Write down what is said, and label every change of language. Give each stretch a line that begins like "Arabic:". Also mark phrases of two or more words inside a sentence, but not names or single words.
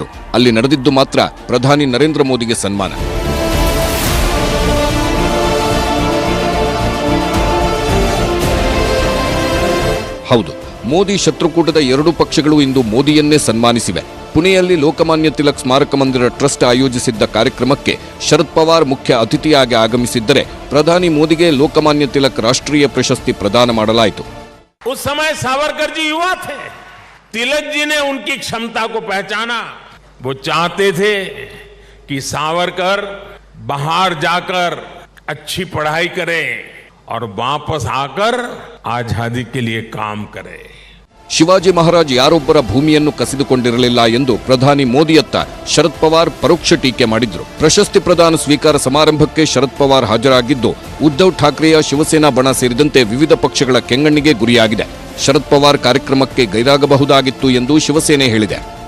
Kannada: ಅಲ್ಲಿ ನಡೆದಿದ್ದು ಮಾತ್ರ ಪ್ರಧಾನಿ ನರೇಂದ್ರ ಮೋದಿಗೆ ಸನ್ಮಾನ. ಹೌದು, ಮೋದಿ ಶತ್ರುಕೂಟದ 2 ಪಕ್ಷಗಳು ಇಂದು ಮೋದಿಯನ್ನೇ ಸನ್ಮಾನಿಸಿವೆ. ಪುಣೆಯಲ್ಲಿ ಲೋಕಮಾನ್ಯ ತಿಲಕ್ ಸ್ಮಾರಕ ಮಂದಿರ ಟ್ರಸ್ಟ್ ಆಯೋಜಿಸಿದ್ದ ಕಾರ್ಯಕ್ರಮಕ್ಕೆ ಶರದ್ ಪವಾರ್ ಮುಖ್ಯ ಅತಿಥಿಯಾಗಿ ಆಗಮಿಸಿದ್ದರೆ ಪ್ರಧಾನಿ ಮೋದಿಗೆ ಲೋಕಮಾನ್ಯ ತಿಲಕ್ ರಾಷ್ಟ್ರೀಯ ಪ್ರಶಸ್ತಿ ಪ್ರದಾನ ಮಾಡಲಾಯಿತು.
Hindi: उस समय सावरकर जी युवा थे. तिलक जी ने उनकी क्षमता को पहचाना. वो चाहते थे कि सावरकर बाहर जाकर अच्छी पढ़ाई करे और वापस आकर आजादी के लिए काम करे.
Kannada: ಶಿವಾಜಿ ಮಹಾರಾಜ್ ಯಾರೊಬ್ಬರ ಭೂಮಿಯನ್ನು ಕಸಿದುಕೊಂಡಿರಲಿಲ್ಲ ಎಂದು ಪ್ರಧಾನಿ ಮೋದಿಯತ್ತ ಶರದ್ ಪವಾರ್ ಪರೋಕ್ಷ ಟೀಕೆ ಮಾಡಿದ್ರು. ಪ್ರಶಸ್ತಿ ಪ್ರದಾನ ಸ್ವೀಕಾರ ಸಮಾರಂಭಕ್ಕೆ ಶರದ್ ಪವಾರ್ ಹಾಜರಾಗಿದ್ದು ಉದ್ಧವ್ ಠಾಕ್ರೆಯ ಶಿವಸೇನಾ ಬಣ ಸೇರಿದಂತೆ ವಿವಿಧ ಪಕ್ಷಗಳ ಕೆಂಗಣ್ಣಿಗೆ ಗುರಿಯಾಗಿದೆ. ಶರದ್ ಪವಾರ್ ಕಾರ್ಯಕ್ರಮಕ್ಕೆ ಗೈರಾಗಬಹುದಾಗಿತ್ತು ಎಂದು ಶಿವಸೇನೆ ಹೇಳಿದೆ.